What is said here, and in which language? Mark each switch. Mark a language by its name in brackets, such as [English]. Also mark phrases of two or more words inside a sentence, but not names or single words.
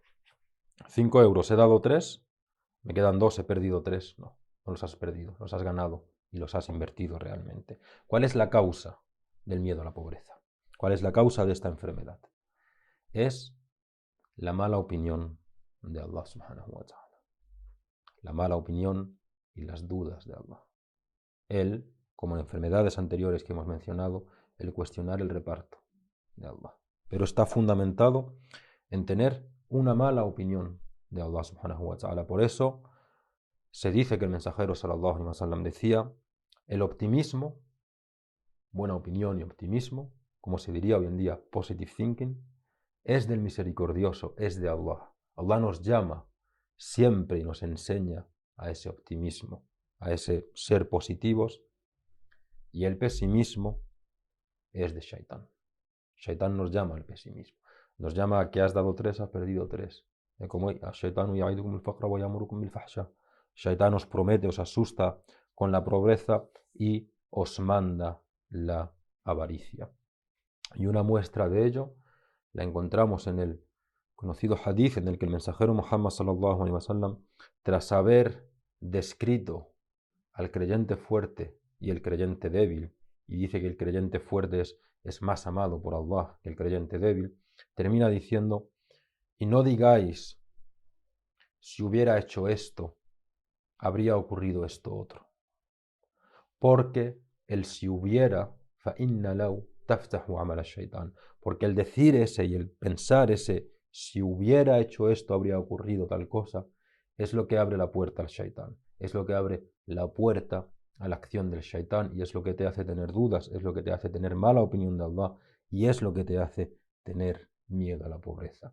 [Spanish] 5 euros, he dado 3, me quedan 2, he perdido 3. No, no los has perdido, los has ganado y los has invertido realmente. ¿Cuál es la causa del miedo a la pobreza? ¿Cuál es la causa de esta enfermedad? Es la mala opinión de Allah [Arabic] سبحانه وتعالى. [Spanish] La mala opinión y las dudas de Allah. Él, como en enfermedades anteriores que hemos mencionado, el cuestionar el reparto de Allah. Pero está fundamentado en tener una mala opinión de Allah [Arabic] سبحانه وتعالى. [Spanish] Por eso se dice que el mensajero [Arabic] صلى الله عليه وسلم [Spanish] decía, el optimismo, buena opinión y optimismo, como se diría hoy en día, [English] positive thinking, [Spanish] es del misericordioso, es de Allah. Allah nos llama siempre y nos enseña a ese optimismo, a ese ser positivos, y el pesimismo es de Shaitán. Shaitán nos llama al pesimismo, nos llama a que has dado 3, has perdido 3. Como Shaitán os promete, os asusta con la pobreza y os manda la avaricia. Y una muestra de ello la encontramos en el conocido hadith en el que el mensajero Muhammad [Arabic] صلى الله عليه وسلم, [Spanish] tras haber descrito al creyente fuerte y el creyente débil, y dice que el creyente fuerte es más amado por Allah que el creyente débil, termina diciendo, y no digáis, si hubiera hecho esto, habría ocurrido esto otro. Porque el si hubiera, [Arabic] فَإِنَّ لَوْ تَفْتَحُ عَمَلَ الشَّيْطَانِ. [Spanish] Porque el decir ese y el pensar ese, si hubiera hecho esto, habría ocurrido tal cosa, es lo que abre la puerta al shaitán. Es lo que abre la puerta a la acción del shaitán y es lo que te hace tener dudas, es lo que te hace tener mala opinión de Allah y es lo que te hace tener miedo a la pobreza.